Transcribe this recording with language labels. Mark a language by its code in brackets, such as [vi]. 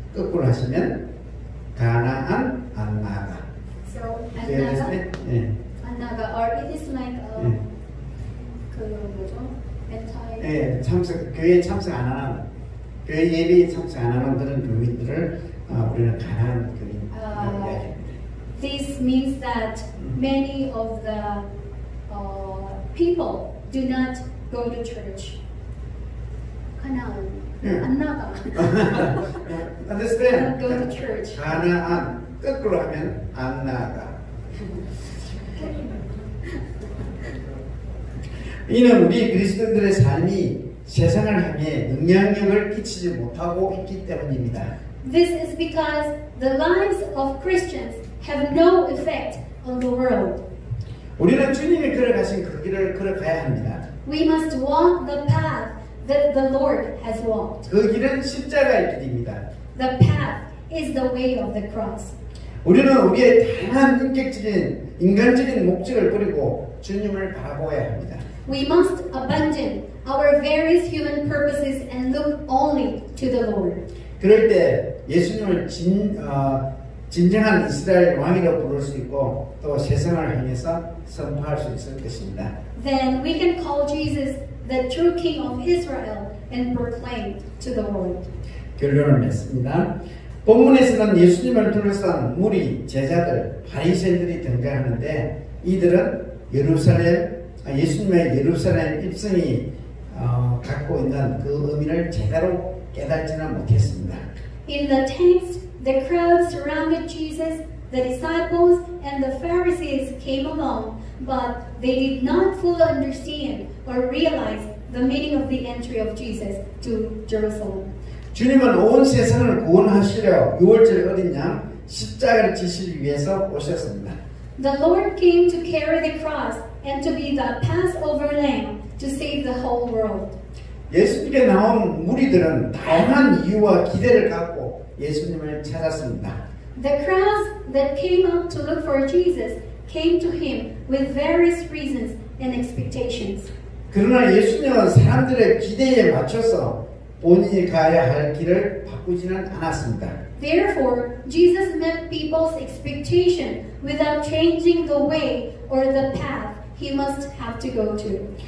[ko] 거꾸로 하시면 가나안 안 나가. [en] So, [ko] 네. 네. [en] Annaga, or it is like [ko] 네. 그 뭐죠? anti. 네, 교회에 참석 안 하는, 교회 예배에 참석 안 하는 그런 교인들을 우리는 가난한 교인이라고 이야기합니다. [en] This means that many of the people do not go to church. [ko] 가나안, 안 나가. [en] Understand? Don't go to church. [ko] 가나안 거꾸로 하면 안 나가. 이는 우리 그리스도인들의 삶이 세상을 향해 영향력을 끼치지 못하고 있기 때문입니다. [en] This is because the lives of Christians have no effect on the world. [ko] 우리는 주님이 걸어가신 그 길을 걸어가야 합니다. [en] We must walk the path that the Lord has walked. [ko] 그 길은 십자가의 길입니다. [en] The path is the way of the cross. [ko] 우리는 우리의 다양한 인격적인 인간적인 목적을 버리고 주님을 바라보아야 합니다. [en] We must abandon our various human purposes and look only to the Lord. [ko] 그럴 때 예수님을 진정한 이스라엘 왕이라고 부를 수 있고 또 세상을 향해서 선포할 수 있을 것입니다. [en] Then we can call Jesus the true King of Israel and proclaim to the world. [ko] 결론을 맺습니다. 본문에서는 예수님을 둘러싼 무리, 제자들, 바리새인들이 등장하는데 이들은 예수님의 예루살렘 입성이 갖고 있는 그 의미를 제대로 깨닫지는 못했습니다. [en] In the text, the crowd surrounded Jesus, the disciples and the Pharisees came along, but they did not fully understand or realize the meaning of the entry of Jesus to Jerusalem. [ko] 주님은 온 세상을 구원하시려 6월절 어린 양 십자가를 지시기 위해서 오셨습니다. [en] The Lord came to carry the cross and to be the Passover lamb to save the whole world. [ko] 예수님께 나온 무리들은 다양한 이유와 기대를 갖고 예수님을 찾았습니다. [en] The crowds that came out to look for Jesus came to him with various reasons and expectations. [ko] 그러나 예수님은 사람들의 기대에 맞춰서 본인이 가야 할 길을 바꾸지는 않았습니다. [en] Therefore, Jesus met people's expectation without changing the way or the path he must have to go to.